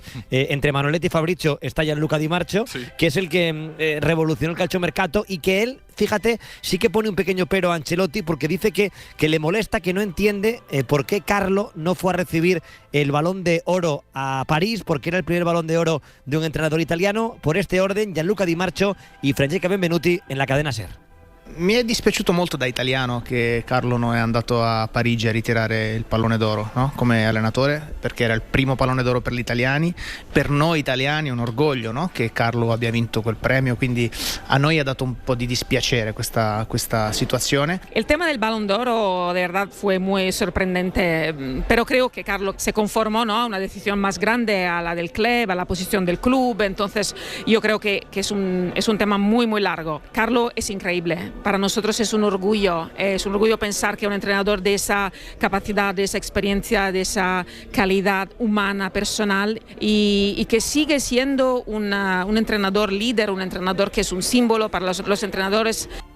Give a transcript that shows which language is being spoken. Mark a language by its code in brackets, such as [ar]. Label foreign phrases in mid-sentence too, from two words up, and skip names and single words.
[es] Entre Manoletti y Fabrizio está Gianluca Di Marcio, que es el que revolucionó el calciomercato y que él, fíjate, sí que pone un pequeño pero a Ancelotti porque dice que le molesta, que no entiende por qué Carlo no fue a recibir el Balón de Oro a París, porque era el primer Balón de Oro de un entrenador italiano. Por este orden, Gianluca Di Marcio y Francesca Benvenuti en la cadena SER. [it] Mi è dispiaciuto molto da italiano che Carlo non è andato a Parigi a ritirare il pallone d'oro, no? Come allenatore, perché era il primo pallone d'oro per gli italiani. Per noi italiani è un orgoglio, no? Che Carlo abbia vinto quel premio, quindi a noi ha dato un po' di dispiacere questa situazione. [es] El tema del Balón d'Oro de verdad fue muy sorprendente, pero creo que Carlo se conformó, ¿no?, a una decisión más grande, a la del club, a la posición del club. Entonces yo creo que es un tema muy muy largo. Carlo es increíble. Para nosotros es un orgullo pensar que un entrenador de esa capacidad, de esa experiencia, de esa calidad humana, personal y que sigue siendo un entrenador líder, un entrenador que es un símbolo para los entrenadores